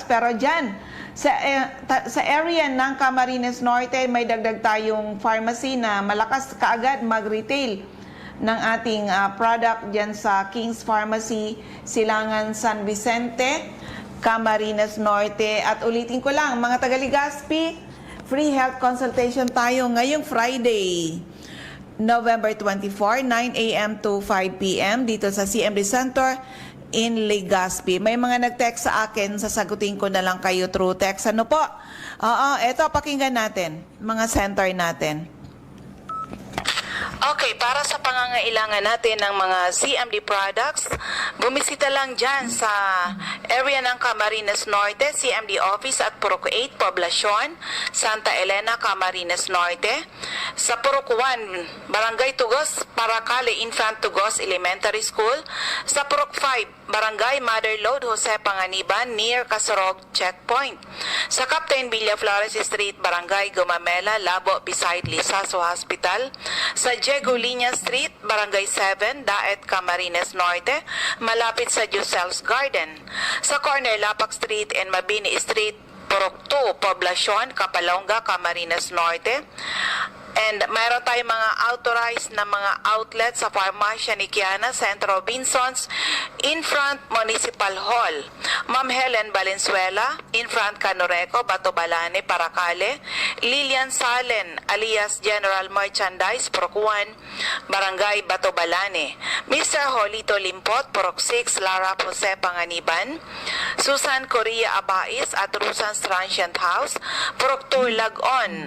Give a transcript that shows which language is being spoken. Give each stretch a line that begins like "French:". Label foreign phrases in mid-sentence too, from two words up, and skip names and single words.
Filipino: Pero dyan, sa area ng Camarines Norte, may dagdag tayong pharmacy na malakas kaagad mag-retail ng ating product dyan sa King's Pharmacy, Silangan, San Vicente, Camarines Norte. At ulitin ko lang, mga taga-Legazpi,
English: free health consultation
Filipino: tayo ngayong Friday, November 24, 9 a.m. to 5 p.m. dito sa CMD Center in Legazpi. May mga nag-text sa akin, sasagutin ko na lang kayo through text. Ano po? Oo, eto, pakinggan natin, mga center natin. Okay, para sa pangangailangan natin ng mga CMD products, bumisita lang dyan sa area ng Camarines Norte, CMD Office at Purok 8, Poblacion, Santa Elena, Camarines Norte. Sa Purok 1, Barangay Tugos, Paracale, Infant Tugos Elementary School. Sa Purok 5, Barangay Mother Lode, Jose Panganiban, near Casorog Checkpoint. Sa Captain Villaflores Street, Barangay Gumamela, Labo, beside Lisaso Hospital. Sa Diego Liña Street, Barangay 7, Daet, Camarines Norte, malapit sa Giselle's Garden. Sa corner Lapak Street and Mabini Street, Purok 2, Poblacion, Kapalonga, Camarines Norte. And mayroon tayong mga authorized na mga outlets sa Farmacia ni Kiana, Centro Robinsons,
English: in front Municipal Hall.
Filipino: Ma'am Helen Valenzuela,
English: in front
Filipino: Canoreco, Batobalane, Paracale. Lilian Salen, alias General Merchandise, Procuan, Barangay Batobalane. Mr. Holito Limpot, Porok 6, Lara Jose Panganiban. Susan Correa Abais at Rusans Transient House, Porok 2, Lagon.